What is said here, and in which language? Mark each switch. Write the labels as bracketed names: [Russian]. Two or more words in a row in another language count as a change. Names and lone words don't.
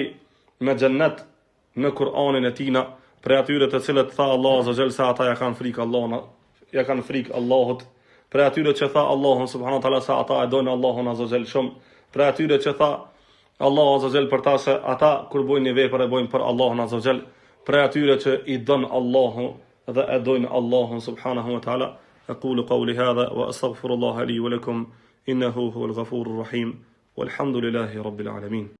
[Albanian] me xhennet në Kur'anin e tina, prej atyre të cilët tha Allahu [Arabic] عز وجل [Albanian] se ata ja kanë frikë Allahun, ja kanë frikë Allahut, prej atyre që tha Allahun [Arabic] سبحانه وتعالى [Albanian] se ata e dojnë Allahun [Arabic] عز وجل [Albanian] shumë, prej atyre që tha Allahu [Arabic] عز وجل [Albanian] për ta se ata kur bojnë një vepër e bojnë për Allahun [Arabic] عز وجل, [Albanian] prej atyre që i don Allahu dhe e dojnë Allahun [Arabic] سبحانه وتعالى. أقول قولي هذا وأستغفر الله لي ولكم إنه هو الغفور الرحيم والحمد لله رب العالمين.